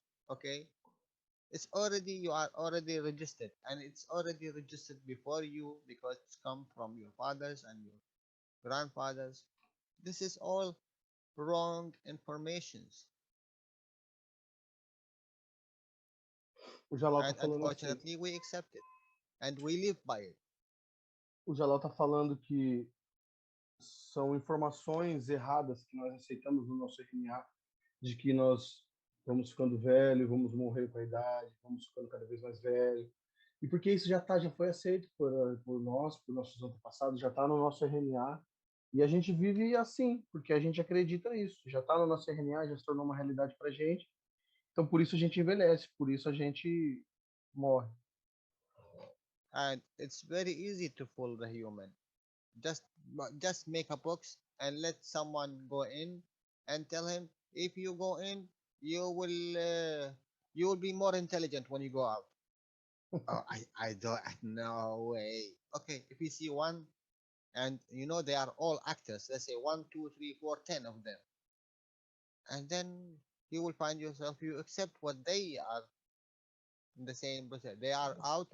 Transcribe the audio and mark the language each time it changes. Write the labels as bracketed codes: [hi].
[en] Okay, it's already, you are already registered, and it's already registered before you because it's come from your fathers and your grandfathers. This is all wrong informations, [pt] O Jalal tá [en] and [pt] falando assim. [en] unfortunately we accept it and we live by it. [pt] O Jalal tá falando que são informações erradas que nós aceitamos no nosso RNA, de que nós vamos ficando velho, vamos morrer com a idade, vamos ficando cada vez mais velho. E porque isso já foi aceito por nós, por nossos antepassados, já está no nosso RNA. E a gente vive assim, porque a gente acredita nisso. Já está no nosso RNA, já se tornou uma realidade para a gente. Então, por isso a gente envelhece, por isso a gente morre. [en] And it's very easy to fool the human. Just make a box and let someone go in and tell him, if you go in, you will be more intelligent when you go out. Oh, I don't, no way. Okay, if you see one, and they are all actors, let's say 1, 2, 3, 4, 10 of them, and then you will find yourself, you accept what they are in the same process. They are out.